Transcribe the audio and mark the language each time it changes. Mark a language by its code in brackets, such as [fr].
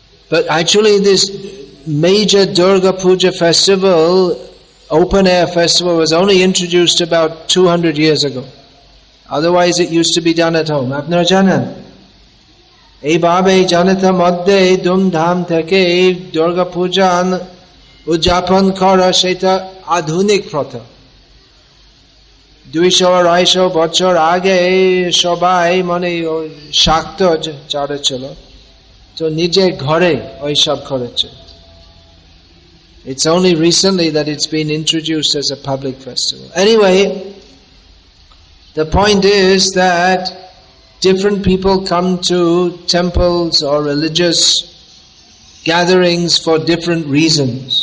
[en] But actually this major Durga Puja festival, open air festival, was only introduced about 200 years ago. Otherwise it used to be done at home. [bn] Apnara janen? Ei bhabe janata moddhe dhumdham theke Durga Puja উদযাপন করা সেটা আধুনিক প্রথা। 200-250 বছর আগে সবাই মানে শাক্ত যারা ছিল তো নিজের ঘরে ওইসব করেছে. [en] It's only recently that it's been introduced as a public festival. Anyway, the point is that different people come to temples or religious gatherings for different reasons.